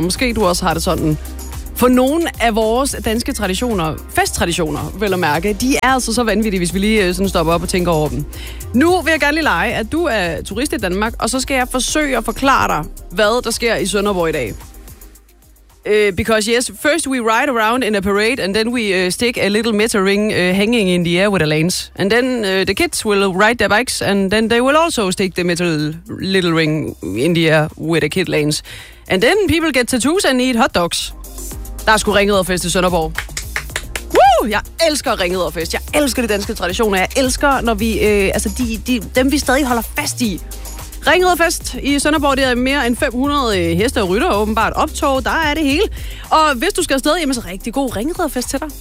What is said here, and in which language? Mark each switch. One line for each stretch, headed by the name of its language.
Danish: Måske du også har det sådan. For nogle af vores danske traditioner, festtraditioner, vil jeg mærke, de er altså så vanvittige, hvis vi lige sådan stopper op og tænker over dem. Nu vil jeg gerne lige lege, at du er turist i Danmark, og så skal jeg forsøge at forklare dig, hvad der sker i Sønderborg i dag.
English: Because yes, first we ride around in a parade, and then we stick a little meter ring hanging in the air with a lance. And then the kids will ride their bikes, and then they will also stick the metal little ring in the air with a kid lance. And then people get tattoos and eat hot dogs.
Danish: Der er sgu Ringriderfest i Sønderborg. Woo! Jeg elsker Ringriderfest. Jeg elsker de danske traditioner. Jeg elsker, når vi, dem vi stadig holder fast i. Ringriderfest i Sønderborg, det er mere end 500 heste og rytter, åbenbart optog. Der er det hele. Og hvis du skal afsted, jamen så rigtig god Ringriderfest til dig.